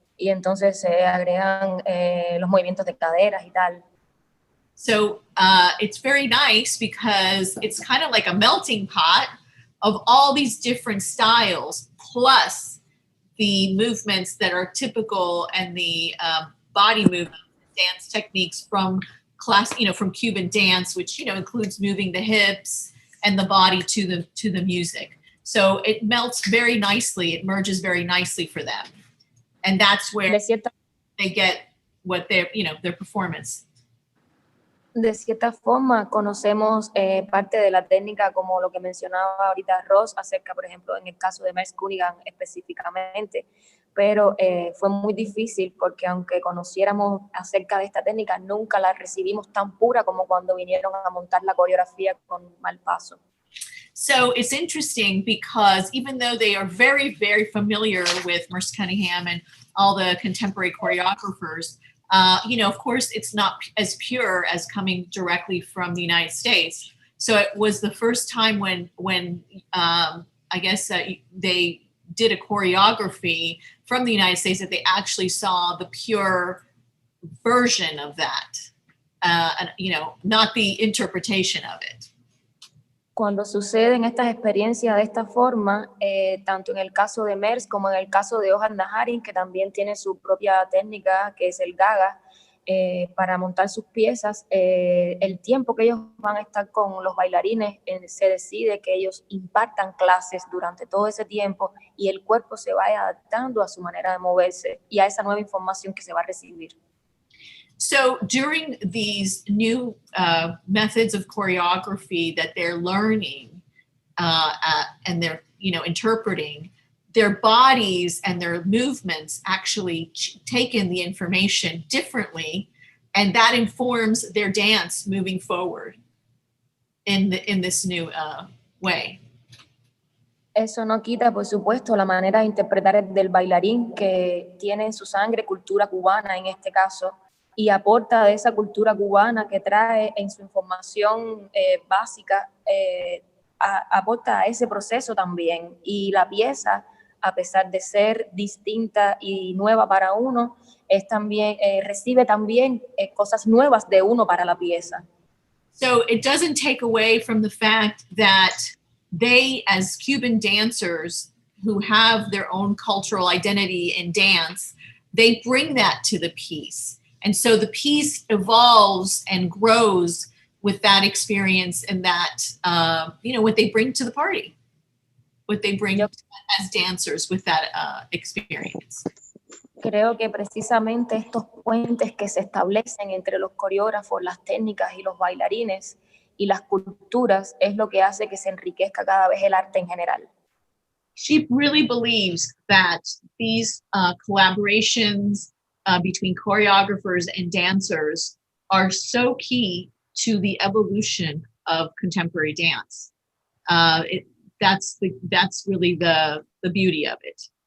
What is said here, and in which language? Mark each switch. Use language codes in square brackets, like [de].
[es] Y entonces se agregan los movimientos de caderas y tal. [en] So it's very nice because it's kind of like a melting pot of all these different styles, plus the movements that are typical and the body movement, dance techniques from from Cuban dance, which includes moving the hips and the body to the music. So it melts very nicely. It merges very nicely for them, and that's where they get what their performance. [es] De cierta forma, conocemos parte de la técnica, como lo que mencionaba ahorita Ross, acerca, por ejemplo, en el caso de Merce Cunningham específicamente, pero fue muy difícil porque aunque conociéramos acerca de esta técnica, nunca la recibimos tan pura como cuando vinieron a montar la coreografía con Malpaso. [en] So it's interesting because even though they are very, very familiar with Merce Cunningham and all the contemporary choreographers, of course, it's not as pure as coming directly from the United States. So it was the first time when I guess they did a choreography from the United States that they actually saw the pure version of that, and, not the interpretation of it. [es] Cuando suceden estas experiencias de esta forma, tanto en el caso de Merce como en el caso de Johan Naharin, que también tiene su propia técnica, que es el gaga, para montar sus piezas, el tiempo que ellos van a estar con los bailarines, se decide que ellos impartan clases durante todo ese tiempo y el cuerpo se vaya adaptando a su manera de moverse y a esa nueva información que se va a recibir. [en] So during these new methods of choreography that they're learning and they're interpreting, their bodies and their movements actually take in the information differently, and that informs their dance moving forward in this new way. [es] Eso no quita, por supuesto, la manera de interpretar del bailarín, que tiene en su sangre cultura cubana en este caso, y aporta de esa cultura cubana que trae en su información básica, aporta a ese proceso también. Y la pieza, a pesar de ser distinta y nueva para uno, es también, recibe también cosas nuevas de uno para la pieza. [en] So it doesn't take away from the fact that they, as Cuban dancers who have their own cultural identity in dance, they bring that to the piece. And so the piece evolves and grows with that experience and that, what they bring to the party, what they bring as dancers with that experience. [es] Creo que precisamente estos puentes que se establecen entre los coreógrafos, las técnicas y los bailarines y las culturas es lo que hace que se enriquezca cada vez el arte en general. [en] She really believes that these collaborations between choreographers and dancers are so key to the evolution of contemporary dance. That's really the beauty of it.